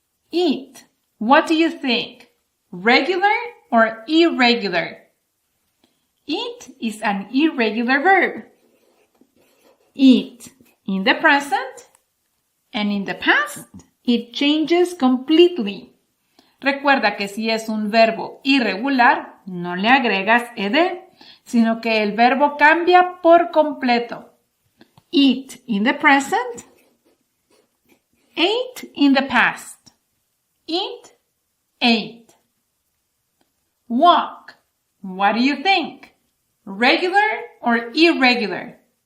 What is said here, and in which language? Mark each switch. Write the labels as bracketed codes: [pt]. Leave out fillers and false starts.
[en] Eat. What do you think? Regular or irregular? Eat is an irregular verb. Eat in the present and in the past, it changes completely. [es] Recuerda que si es un verbo irregular, no le agregas ed, sino que el verbo cambia por completo. [en] Eat in the present, ate in the past. Eat, ate. Walk. What do you think? Regular or irregular?